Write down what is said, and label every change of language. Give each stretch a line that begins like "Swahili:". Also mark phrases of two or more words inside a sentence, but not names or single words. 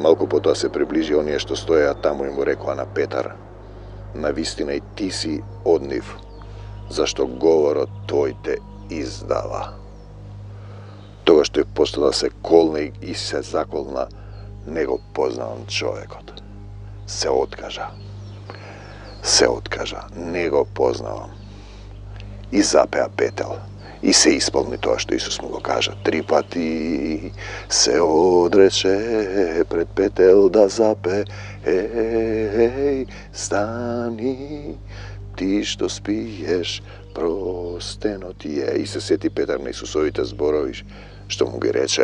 Macedonian: Малку потоа се приближи оние што стоеа таму и му рекоа на Петар, навистина и ти си од нив, зашто говорот тој те издава. Тогаш тој почна да се колне и се заколна, не го познавам човекот. Се откажа. Се откажа, не го познавам. И запеа петел. I se isполни тоа што Исус му го кажа. 3 пати се одрече пред петел да запе. Стани, ти што спиеш, простено ти е. И се сети Петар на Исусовите зборови, што му ги рече.